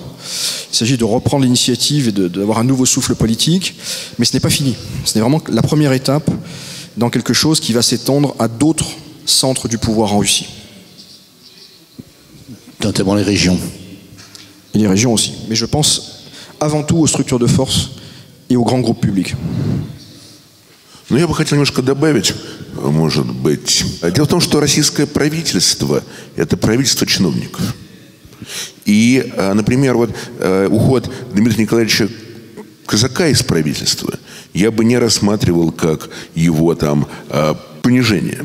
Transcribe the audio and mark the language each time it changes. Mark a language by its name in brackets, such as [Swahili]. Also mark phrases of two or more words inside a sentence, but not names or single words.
[French] Il s'agit de reprendre l'initiative et d'avoir un nouveau souffle politique, mais ce n'est pas fini. Ce n'est vraiment la première étape dans quelque chose qui va s'étendre à d'autres centres du pouvoir en Russie. Notamment les régions. Et les régions aussi. Mais je pense avant tout aux structures de force et aux grands groupes publics. [Russian] Ну, я бы хотел немножко добавить, может быть. Дело в том, что российское правительство – это правительство чиновников. И, например, вот уход Дмитрия Николаевича Kozaka из правительства я бы не рассматривал как его там понижение.